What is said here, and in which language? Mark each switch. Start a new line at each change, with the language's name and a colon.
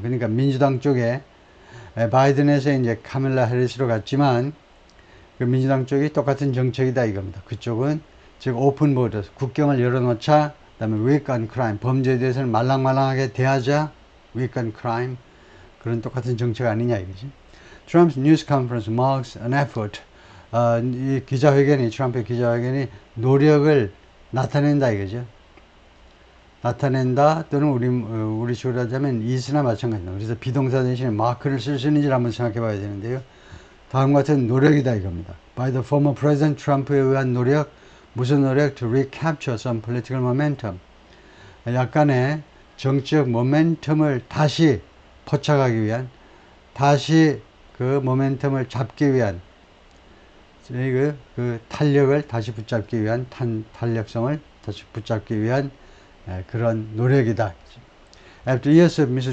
Korean: 그러니까 민주당 쪽에 바이든에서 이제 카밀라 해리스로 갔지만 그 민주당 쪽이 똑같은 정책이다 이겁니다. 그쪽은 즉
English: open borders,
Korean: 국경을 열어놓자. 그다음에
English: weak on crime,
Korean: 범죄에 대해서는 말랑말랑하게 대하자.
English: weak on crime.
Korean: 그런 똑같은 정책 아니냐 이거지.
English: Trump's news conference marks an effort.
Korean: 이 기자회견이, 트럼프의 기자회견이 노력을 나타낸다 이거죠. 나타낸다 또는 우리 식으로 하자면 is나 마찬가지입니다. 그래서 비동사 대신에 mark를 쓸 수 있는지를 한번 생각해 봐야 되는데요. 다음과 같은 노력이다 이겁니다.
English: By the former president,
Korean: 트럼프에 의한 노력, 무슨 노력?
English: To recapture some political momentum.
Korean: 약간의 정치적 모멘텀을 다시 포착하기 위한, 다시 그 모멘텀을 잡기 위한, 그 탄력을 다시 붙잡기 위한, 탄력성을 다시 붙잡기 위한 그런 노력이다.
English: After years of Mr.